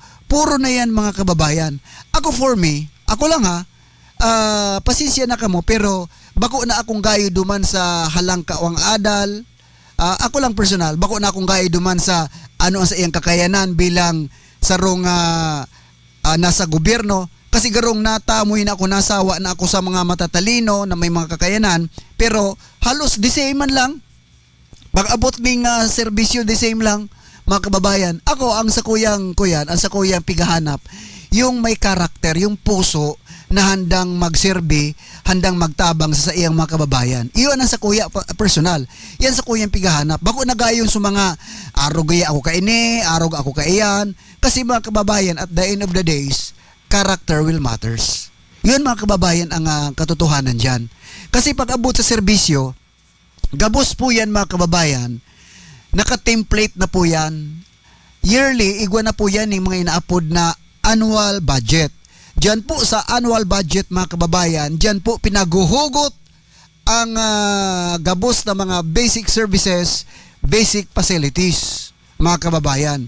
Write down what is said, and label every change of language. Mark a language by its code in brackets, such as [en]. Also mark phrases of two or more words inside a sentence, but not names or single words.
[bik] Puro na yan mga kababayan. Ako lang pasensya na kamo, pero bako na akong gayo duman sa halang kawang adal. Ako lang personal, bako na akong gayo duman sa ano ang sa iyang kakayanan bilang sarong nasa gobyerno. Kasi garong natamoy na ako, nasawa na ako sa mga matatalino na may mga kakayanan, pero halos [en] the same [bik] man lang. Pag-abot ng serbisyo, [en] the same [bik] lang, mga kababayan. Ako, ang sa kuyang pigahanap, yung may karakter, yung puso na handang magserbi, handang magtabang sa iyang mga kababayan. Iyon ang sa kuya personal. Yan sa kuyang pigahanap. Bako na gayon sa mga arog ako kaini, arog ako kaiyan. Kasi mga kababayan, [en] at the end of the days, character will matters. [bik] Yun mga kababayan ang katotohanan dyan. Kasi pag abot sa serbisyo, gabos po yan mga kababayan, naka-template na po yan. Yearly, igwa na po yan yung mga inaapod na [en] annual budget. [bik] Dyan po sa [en] annual budget [bik] mga kababayan, dyan po pinaguhugot ang gabos na mga [en] basic services, basic facilities [bik] mga kababayan.